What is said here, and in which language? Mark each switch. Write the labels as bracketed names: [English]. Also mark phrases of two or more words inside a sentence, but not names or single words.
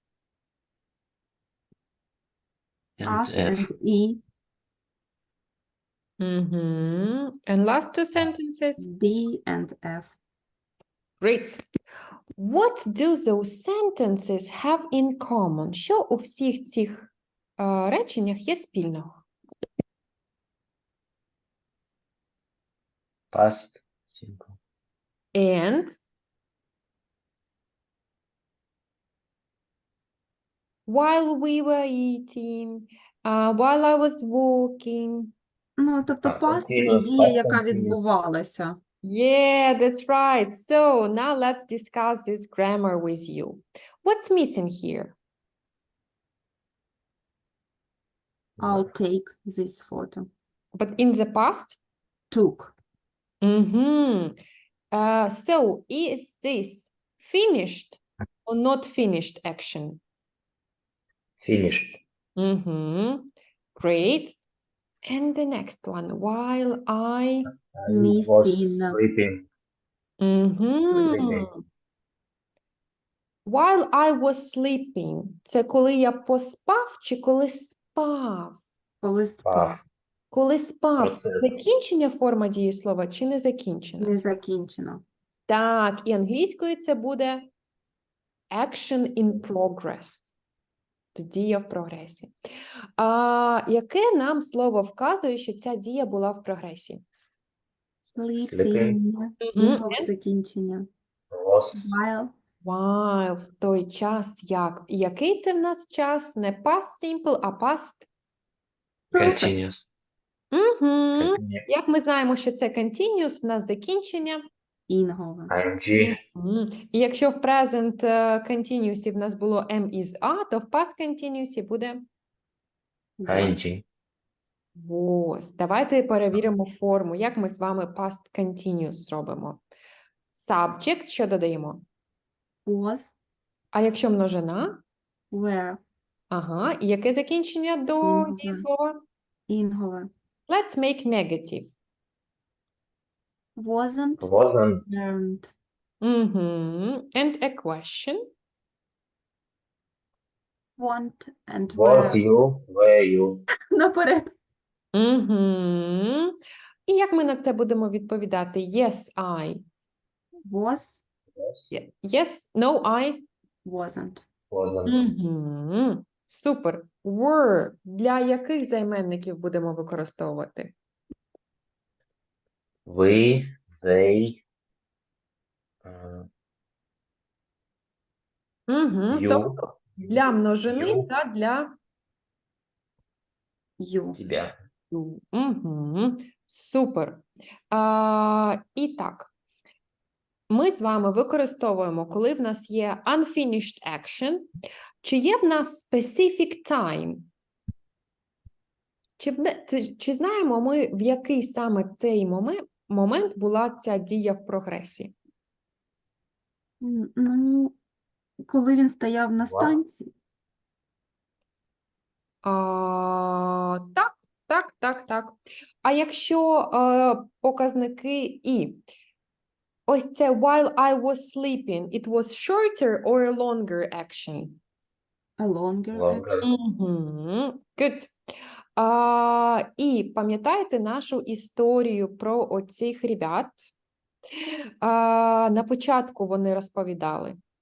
[English] Ash S. and E. And last 2 sentences? B and F. Great. What do those sentences have in common? [Ukrainian] Що у всіх цих реченнях є спільного? [English] Past. Simple. And while we were eating, while I was walking. [Ukrainian] Ну, тобто past і дія, яка відбувалася. [English] Yeah, that's right. So now let's discuss this grammar with you. What's missing here? I'll take this photo. But in the past? Took. So, is this finished or not finished action? Finished. Great. And the next one, while I... I was Missing. sleeping. Мгм. While I was sleeping. [Ukrainian] Це коли я поспав чи коли спав? Коли спав. Коли спав. Процес. Закінчення форма дієслова чи не закінчена? Не закінчено. Так, і англійською це буде [English] action in progress. [Ukrainian] То дія в прогресі. Яке нам слово вказує, що ця дія була в прогресі? Sleeping. Інгове закінчення. [English] Was While. While, [Ukrainian] в той час як. Який це в нас час? Не [English] past simple, [Ukrainian] а past? [English] continuous. Continuous. [Ukrainian] Як ми знаємо, що це continuous, в нас закінчення. Інгове. [English] ING. [Ukrainian] І якщо в [English] present continuous [Ukrainian] в нас було [English] am is a, [Ukrainian] то в [English] past continuous [Ukrainian] буде [English] ING. was. [Ukrainian] Давайте перевіримо форму. Як ми з вами [English] past continuous [Ukrainian] зробимо? Subject, що додаємо? [English] Was. [Ukrainian] А якщо множина? [English] Were. [Ukrainian] Ага. І яке закінчення до Інгове. дієслова? Інгове. [English] Let's make negative. Wasn't. Wasn't. Weren't. And a question? Want and Was were. you. Were you. [Ukrainian] Наперед. І як ми на це будемо відповідати? [English] Yes, I. Was. Yes, no, I. Wasn't. Wasn't. [Ukrainian] Супер. Were. Для яких займенників будемо використовувати? [English] We. They. You. [Ukrainian] Тобто для множини [English] You. [Ukrainian] та для [English] You. [Russian] Тебя. [Ukrainian] Супер. І так, ми з вами використовуємо, коли в нас є [English] unfinished action, [Ukrainian] чи є в нас [English] specific time? [Ukrainian] Чи знаємо ми, в який саме цей момент була ця дія в прогресі? Ну, коли він стояв на станції. Так. А якщо показники і? Ось це [English] while I was sleeping, it was shorter or a longer action? A longer. Longer. Good. [Ukrainian] І пам'ятаєте нашу історію про оцих ребят? На початку вони розповідали.